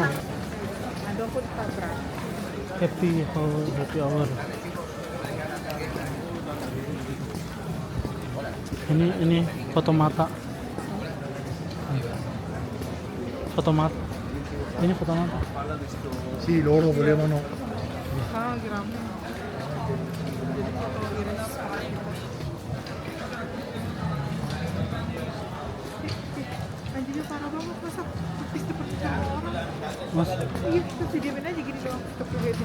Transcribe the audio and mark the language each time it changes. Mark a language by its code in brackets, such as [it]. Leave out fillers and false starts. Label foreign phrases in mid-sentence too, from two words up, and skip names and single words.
[id] Ada aku tabrak. [en] Happy hour. [id] Ini foto mata. Foto mata. Ini foto mata. [it] Sì, loro volevano. [id] Sekarang lagi rame. Jadi foto iris. Anjingnya parah banget, masa pipis depan sama orang. Mas, Iya, terus didiemin aja gini doang, tetep kayak gini.